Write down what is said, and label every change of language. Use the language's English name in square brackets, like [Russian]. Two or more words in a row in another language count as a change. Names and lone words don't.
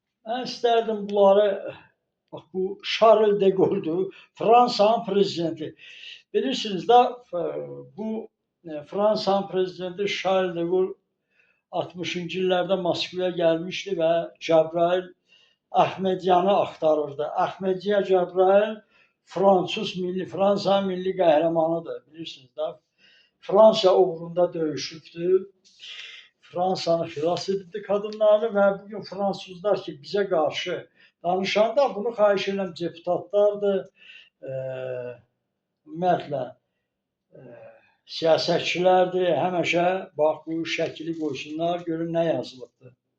[Turkish] Ben isterdim bunları, bak bu Charles de Gaulle'du, Fransa'nın prezidenti. [Azerbaijani] Bilirsiniz de bu Fransa'nın prezidenti Charles de Gaulle 60-cı illərdə Moskvaya gəlmişdi və Cəbrayıl Əhmədyanı axtarırdı. Əhmədiyyə Cəbrayıl Fransa milli qəhrəmanıdır, bilirsiniz də. Fransa uğrunda döyüşübdü. Fransanı xilas edildi qadınlarını və bugün fransızlar ki, bizə qarşı danışanda bunu xahiş edirəm deputatlardır, ümumiyyətlə siyasətçilərdir, həmişə bax bu şəkili qoysunlar, görün nə yazılıbdır.